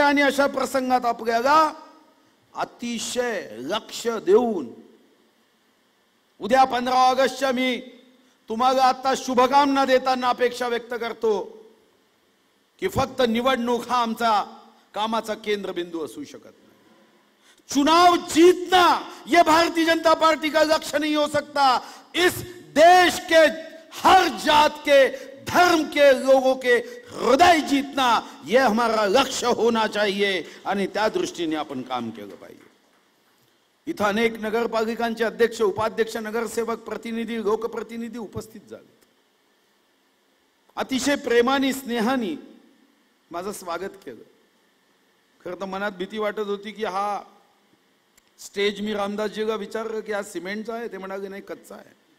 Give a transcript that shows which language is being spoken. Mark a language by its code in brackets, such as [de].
[mr] आणि अशा प्रसंगात आपल्याला अतिशय लक्ष देऊन उद्या 15 ऑगस्टच्या मी तुम्हाला आता शुभकामना देताना अपेक्षा व्यक्त करतो कि फक्त निवडणूक हा आमचा कामाचा केंद्रबिंदू असू शकत नाही. [hi] चुनाव जीतना यह भारतीय जनता पार्टी का लक्ष्य नहीं हो सकता. इस देश के हर जात के धर्म के लोगों के हृदय जीतना यह हमारा लक्ष्य होना चाहिए [mr] आणि त्या दृष्टीने आपण काम केलं पाहिजे. इथं अनेक नगरपालिकांचे अध्यक्ष, उपाध्यक्ष, नगरसेवक, प्रतिनिधी, लोकप्रतिनिधी उपस्थित झाले. अतिशय प्रेमाने स्नेहाने माझं स्वागत केलं. खरं तर मनात भीती वाटत होती की हा स्टेज मी रामदासजीला विचारलं की हा सिमेंटचा आहे, ते म्हणाले नाही कच्चा आहे.